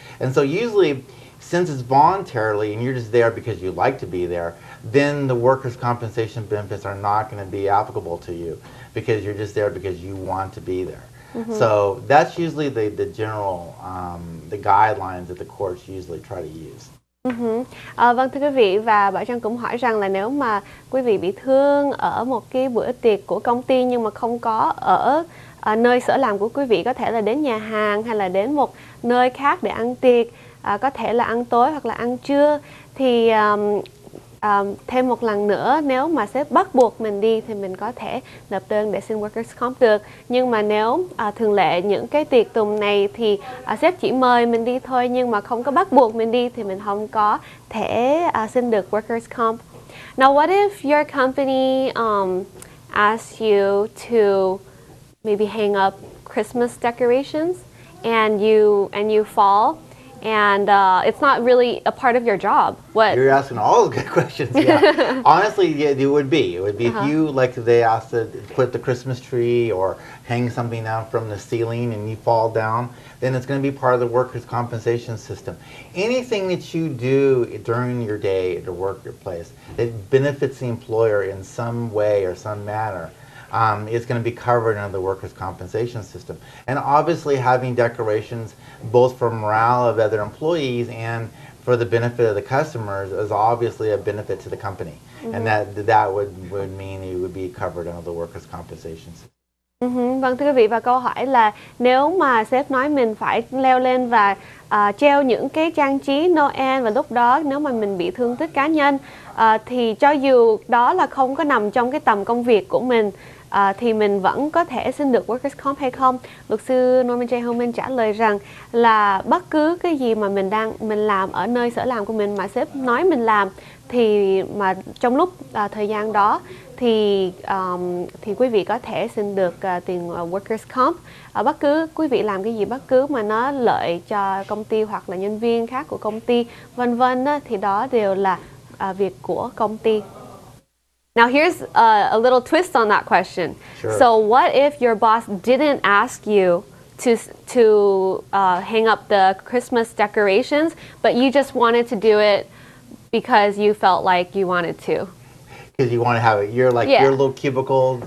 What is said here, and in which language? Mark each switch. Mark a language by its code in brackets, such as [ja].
[en] And so usually, since it's voluntarily and you're just there because you like to be there, then the workers' compensation benefits are not going to be applicable to you because you're just there because you want to be there. So that's usually the general the guidelines that the courts usually try to use. [vi] Vâng thưa quý vị, và Bảo Trân cũng hỏi rằng là nếu mà quý vị bị thương ở một cái bữa tiệc của công ty nhưng mà không có ở nơi sở làm của quý vị, có thể là đến nhà hàng hay là đến một nơi khác để ăn tiệc, có thể là ăn tối hoặc là ăn trưa, thì thêm một lần nữa, nếu mà sếp bắt buộc mình đi thì mình có thể nộp đơn để xin workers comp được. Nhưng mà nếu thường lệ những cái tiệc tùng này thì sếp chỉ mời mình đi thôi, nhưng mà không có bắt buộc mình đi thì mình không có thể xin được workers comp. [en] Now what if your company asks you to maybe hang up Christmas decorations and you fall, and it's not really a part of your job? What? You're asking all the good questions. Yeah. Honestly, yeah, it would be. It would be if you, like, they asked to put the Christmas tree or hang something down from the ceiling and you fall down, then it's going to be part of the workers' compensation system. Anything that you do during your day at the workplace that benefits the employer in some way or some manner, is going to be covered under the workers' compensation system. And obviously having decorations both for morale of other employees and for the benefit of the customers is obviously a benefit to the company. And that would mean it would be covered under the workers' compensation system. [vi] Vâng thưa quý vị, và câu hỏi là nếu mà sếp nói mình phải leo lên và treo những cái trang trí Noel, và lúc đó nếu mà mình bị thương tích cá nhân thì cho dù đó là không có nằm trong cái tầm công việc của mình, thì mình vẫn có thể xin được workers comp hay không? Luật sư Norman J. Homen trả lời rằng là bất cứ cái gì mà mình làm ở nơi sở làm của mình mà sếp nói mình làm, thì mà trong lúc thời gian đó thì quý vị có thể xin được tiền workers comp. Bất cứ quý vị làm cái gì bất cứ mà nó lợi cho công ty hoặc là nhân viên khác của công ty vân vân thì đó đều là việc của công ty. [en] Now here's a little twist on that question. Sure. So what if your boss didn't ask you to hang up the Christmas decorations, but you just wanted to do it because you felt like you wanted to? Because you want to have it, you're like your little cubicle.